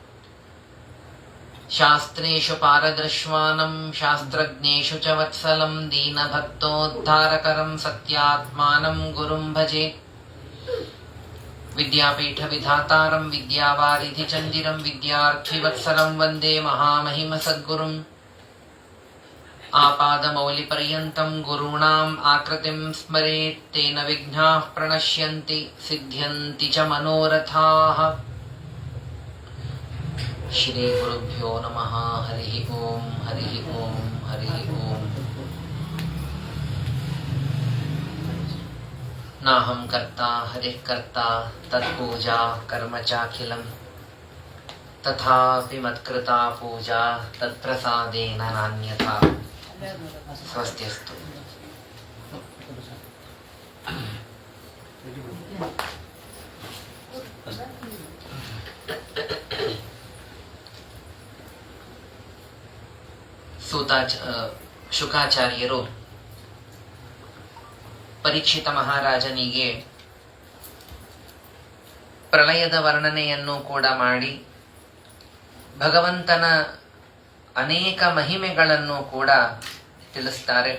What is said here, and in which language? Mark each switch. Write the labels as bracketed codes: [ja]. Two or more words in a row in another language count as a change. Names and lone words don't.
[sa] ಶಾಸ್ತ್ರೇಷು ಪಾರದೃಶ್ವಾನಂ ಶಾಸ್ತ್ರಜ್ಞೇಷು ಚ ವತ್ಸಲಂ ದೀನಭಕ್ತೋದ್ಧಾರಕರಂ ಸತ್ಯಾತ್ಮಾನಂ ಗುರುಂ ಭಜೆ. ವಿದ್ಯಾಪೀಠ ವಿಧಾತಾರಂ ವಿದ್ಯಾವಾರಿಧಿ ಚಂದಿರಂ ವಿದ್ಯಾರ್ಥಿವತ್ಸಲಂ ವಂದೇ ಮಹಾಮಹಿಮ ಸದ್ಗುರುಂ. ಆಪಾದಮೌಲಿಪರ್ಯಂತಂ ಗುರುಣಾಂ ಆಕೃತಿಂ ಸ್ಮರೇತ್ ತೇನ ವಿಘ್ನಾಃ ಪ್ರಣಶ್ಯಂತಿ ಸಿದ್ಧ್ಯಂತಿ ಚ ಮನೋರಥಾಃ. ಶ್ರೀ ಗುರುಭ್ಯೋ ನಮಃ. ಹರಿ ಓಂ. ಹರಿ ಓಂ. ಹರಿ ಓಂ. ನಾಹಂ ಕರ್ತಾ ಹರಿಃ ಕರ್ತಾ ತತ್ಪೂಜಾ ಕರ್ಮ ಚಾಖಿಲಂ ತಥಾಪಿ ಮತ್ಕೃತಾ ಪೂಜಾ ತತ್ಪ್ರಸಾದೇನ ನಾನ್ಯಥಾ. ಸ್ವಸ್ತಿಯಸ್ತು. [kn] ಶುಕಾಚಾರ್ಯರು ಪರೀಕ್ಷಿತ ಮಹಾರಾಜನಿಗೆ ಪ್ರಳಯದ ವರ್ಣನೆಯನ್ನು ಕೂಡ ಮಾಡಿ ಭಗವಂತನ ಅನೇಕ ಮಹಿಮೆಗಳನ್ನು ಕೂಡ ತಿಳಿಸ್ತಾರೆ.